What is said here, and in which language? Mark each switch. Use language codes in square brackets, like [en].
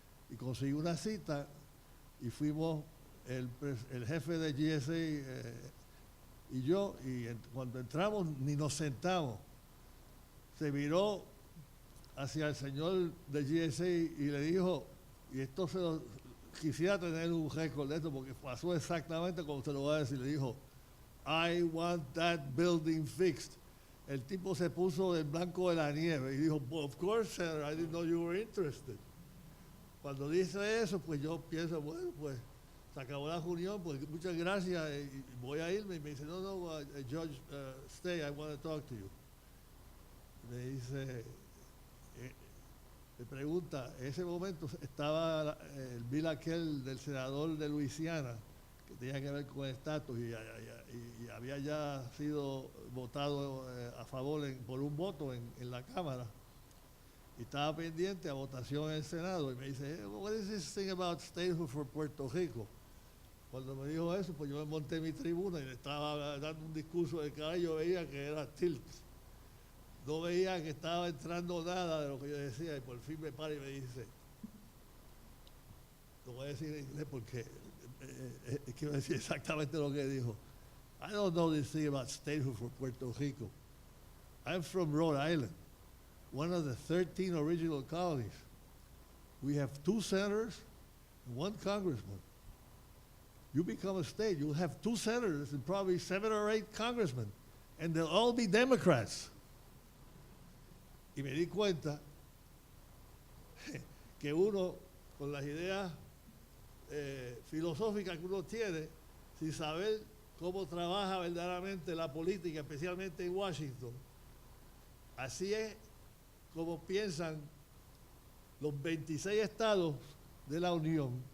[es] Y conseguí una cita y fuimos el jefe de GSA y yo, y cuando entramos ni nos sentamos. Se miró hacia el señor de GSA y le dijo, y esto quisiera tener un récord de esto porque pasó exactamente como se lo voy a decir, le dijo, [en] I want that building fixed. [es] El tipo se puso del blanco de la nieve y dijo, [en] well, of course, Senator, I didn't know you were interested. [es] Cuando dice eso, pues yo pienso, bueno, pues se acabó la reunión, pues muchas gracias, y voy a irme. Y me dice, no, [en] Judge, stay, I want to talk to you. [es] Me dice, me pregunta, en ese momento estaba el bill aquel del senador de Luisiana, que tenía que ver con el estatus, y había ya sido votado a favor por un voto en la Cámara. Y estaba pendiente a votación en el Senado, y me dice, [en] hey, what is this thing about statehood for Puerto Rico? [es] Cuando me dijo eso, pues yo me monté en mi tribuna y le estaba dando un discurso de cara, y yo veía que era tilt. No veía que estaba entrando nada de lo que yo decía, y por fin me para y me dice, lo voy a decir en inglés porque quiero decir exactamente lo que dijo. [en] I don't know this thing about statehood for Puerto Rico. I'm from Rhode Island, one of the 13 original colonies. We have 2 senators and 1 congressman. You become a state, you'll have 2 senators and probably 7 or 8 congressmen, and they'll all be Democrats. [es] Y me di cuenta que uno, con las ideas filosóficas que uno tiene, sin saber cómo trabaja verdaderamente la política, especialmente en Washington, así es como piensan los 26 estados de la Unión,